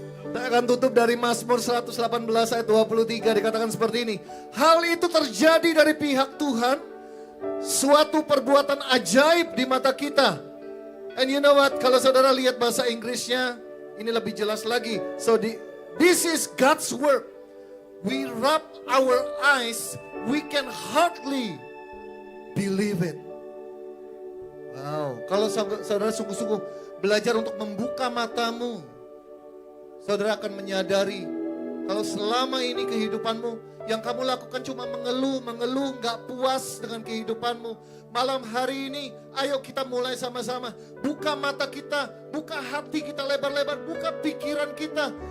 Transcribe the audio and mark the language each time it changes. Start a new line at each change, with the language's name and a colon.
Indonesian: Saya akan tutup dari Mazmur 118 ayat 23, dikatakan seperti ini. Hal itu terjadi dari pihak Tuhan, suatu perbuatan ajaib di mata kita.
English: And you know what,
Indonesian: kalau saudara lihat bahasa Inggrisnya, ini lebih jelas lagi.
English: So this is God's work. We rub our eyes, we can hardly believe it.
Indonesian: Wow, kalau saudara sungguh-sungguh belajar untuk membuka matamu, saudara akan menyadari kalau selama ini kehidupanmu yang kamu lakukan cuma mengeluh, gak puas dengan kehidupanmu. Malam hari ini, ayo kita mulai sama-sama. Buka mata kita, buka hati kita lebar-lebar, buka pikiran kita.